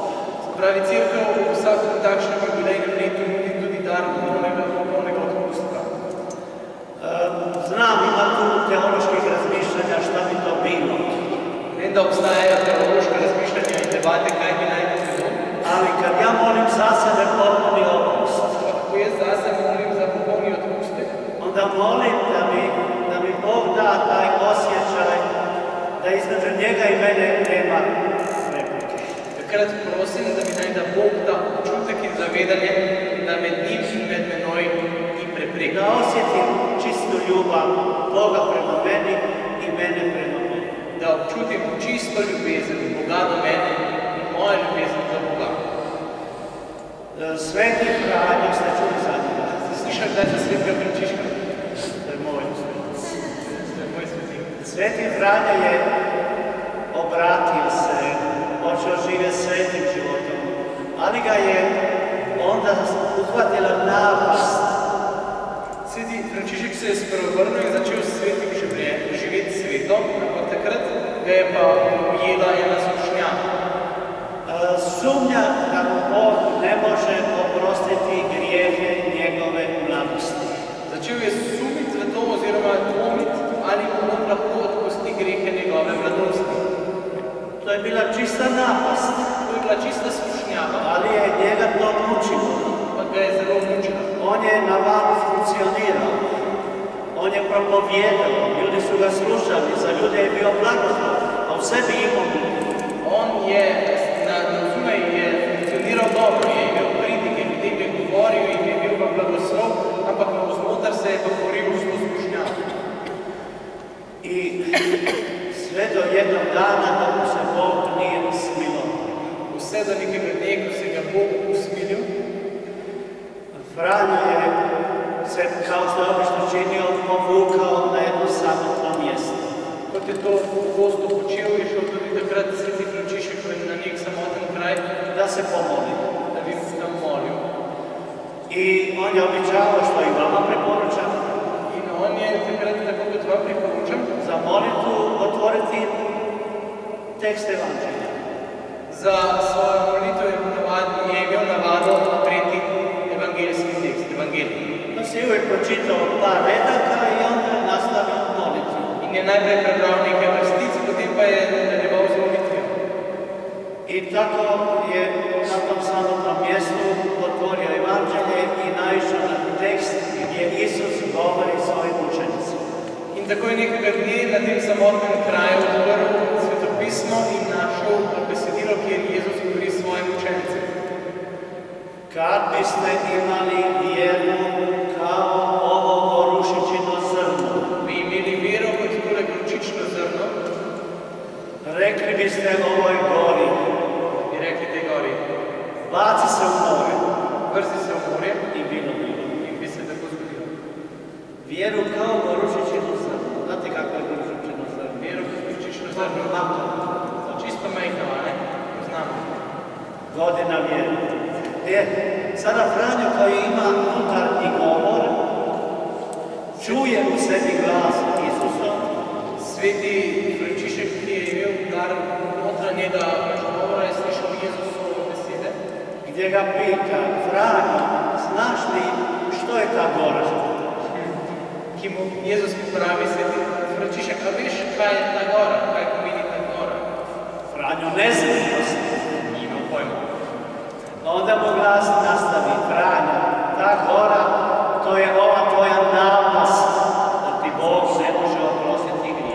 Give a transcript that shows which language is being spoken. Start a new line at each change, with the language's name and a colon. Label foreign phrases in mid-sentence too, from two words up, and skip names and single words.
Slovenian: Pravi, cerkev v vsakom takšnem jubilejnem letu nudi tudi dar popolnega odpustka.
Croatian: Znam, ima tu teoloških razmišljanja šta bi to bilo.
Slovenian: Vem, da obstajajo teološka razmišljanja in debate, kaj bi naj bilo.
Croatian: Ali kad ja molim za sebe potpuni opust,
Slovenian: ko jaz za sebe molim za popolni odpustek,
Croatian: onda molim da mi Bog da taj osjećaj da između njega i mene nema prepreke.
Slovenian: Takrat prosim, da mi naj da Bog da občutek in zavedanje, da med njim in med menoj ni preprek.
Croatian: Da osjetim čistu ljubav Boga prema meni i mene prema meni.
Slovenian: Da občutim čisto ljubezen Boga do mene in moja ljubezen do Boga.
Croatian: Sveti Franjo, ste čuli za njega?
Slovenian: Slišali kdaj za svetega Frančiška?
Croatian: To je moj svetik. Sveti Franjo je obratio se, počeo živjeti svetim životom, ali ga je onda uhvatila napast.
Slovenian: Sveti Frančišek se je spreobrnil in začel s svetim živeti svetom, ampak takrat ga je pa ujela ena skušnjava.
Croatian: Sumnja da mu Bog ne može oprostiti grijehe njegove mladosti.
Slovenian: Začel je sumiti v to oziroma dvomiti, ali mu on lahko odpusti grehe njegove mladosti.
Croatian: To je bila čista napast.
Slovenian: To je bila čista skušnjava,
Croatian: ali je njega to mučilo.
Slovenian: Pa ga je zelo mučilo.
Croatian: On je na van funkcionirao. On je propovijedao, ljudi su ga slušali, za ljude je bio blagoslov, a u sebi imao mučilo.
Slovenian: On je zunaj je funkcioniral dobro, je imel kritike, ljudem je govoril in je bil pa blagoslov, ampak na vznotar se je pa boril s to skušnjavo.
Croatian: I sve do jednog dana da mu se Bog nije usmilio.
Slovenian: Vse do nekega dne, ko se ga Bog usmilil,
Croatian: Franjo je se, kao što je obično činio, povukao na jedno samotno mjesto.
Slovenian: Kot je to pogosto počel, je šel tudi takrat sveti Frančišek na nek samoten kraj,
Croatian: da se pomoli.
Slovenian: Da bi se tam molil.
Croatian: I on je običavao, što i vama preporučam.
Slovenian: In on je takrat, tako kot vam preporučam,
Croatian: za molitvu otvoriti tekst Evanđelja.
Slovenian: Za svojo molitvu je imel navado odpreti evangeljski tekst, Evangelij.
Croatian: To si uvijek pročitao par redaka i onda je nastavio molitvu.
Slovenian: In je najprej prebral nekaj vrstic, potem pa je nadaljeval z molitvijo.
Croatian: I tako je na tom samotnom mjestu otvorio Evanđelje i naišao na tekst gdje Isus govori svojim učenicima.
Slovenian: In tako je nekega dne na tem samotnem kraju odprl svetopismo in našel besedilo, kjer Jezus govori svojim učencem.
Croatian: Kad biste imali vjeru kao ovo gorušičino zrno,
Slovenian: bi imeli vero kot tole gorušično zrno,
Croatian: rekli biste ovoj gori,
Slovenian: bi rekli tej gori,
Croatian: baci se u more,
Slovenian: vrzi se u morje
Croatian: i bilo.
Slovenian: In bi se tako zgodilo.
Croatian: Vjeru kao gorušičino zrno. Znate kako je gorušičino zrno? Vjeru kao gorušičino zrno.
Slovenian: Čisto majhno, ne? Poznamo.
Croatian: Godina vjeru. Sada Franjo koji ima unutarnji govor, čuje u sebi glas Isusa.
Slovenian: Sveti Frančišek, ki je imel dar notranjega govora, je slišal Jezusovo besede.
Croatian: Gdje ga pita, Franjo, znaš li što je ta gora?
Slovenian: Ki mu Jezus popravi, sveti Frančišek, a veš, kaj je ta gora? Kaj pomeni ta gora?
Croatian: Franjo ne zna,
Slovenian: nima pojma.
Croatian: Onda mu glas nastavi, Franjo, ta gora, to je ova tvoja napast, da ti Bog ne može oprostiti grije.